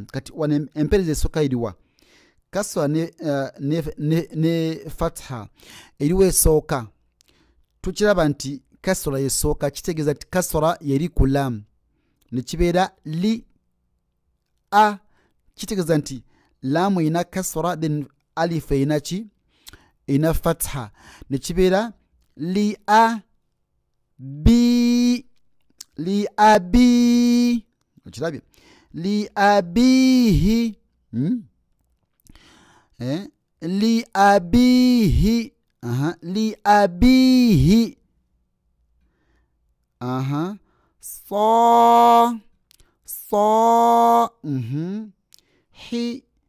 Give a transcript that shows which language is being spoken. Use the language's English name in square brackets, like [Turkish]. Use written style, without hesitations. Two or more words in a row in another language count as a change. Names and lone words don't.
[Ganda] Kati wana empereze soka iliwa kaswa ne fatha iliwe esooka, tukiraba nti kasra yesooka, kitegeeza nti kasra yeri ku lam nekibeera li a, kitegeeza nti lamu ina kasra then alif ina ki ina fatha nekibeera li a bi li abi, okirabye? Li abihi li abihi li abihi sa hi